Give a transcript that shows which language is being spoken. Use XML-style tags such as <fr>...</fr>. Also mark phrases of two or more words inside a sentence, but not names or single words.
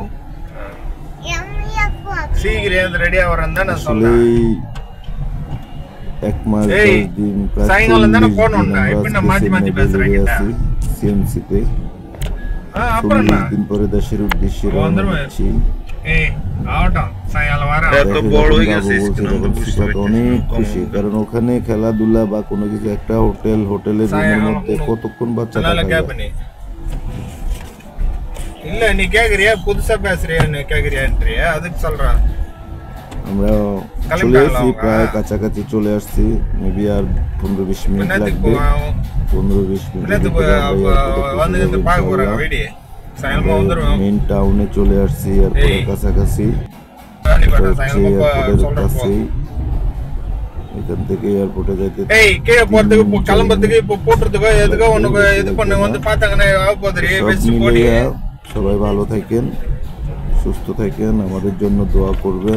<bn>আসলেই 1 মাস 10 দিন প্রায় 40 দিন আমরা চেন্নাই বেলুরে আছি সিএমসিতে। 40 দিন পরে দেশের উদ্দেশ্যে রওনা দিচ্ছি। অনেক খুশি, কারণ ওখানে খেলাধুলা বা কোনো কিছু, একটা হোটেলের রুমের মধ্যে কতক্ষণ বাচ্চা</bn> <ta>இல்ல நீ கேக்குறியா புதுசா பேசுறியான்னு கேக்குறியான்றியா அதுக்கு சொல்றேன்</ta> <bn>আমরা চলে আসছি, প্রায় কাছাকাছি চলে আসছি। মেবি আর 15-20 মিনিট লাগবে। 15-20 মিনিট মেইন টাউনে চলে আসছি, এয়ারপোর্টের কাছাকাছি। এয়ারপোর্টের কাছেই, এখান থেকে এয়ারপোর্টে যাইতে সবাই ভালো থাকেন, সুস্থ থাকেন, আমাদের জন্য দোয়া করবেন।</bn>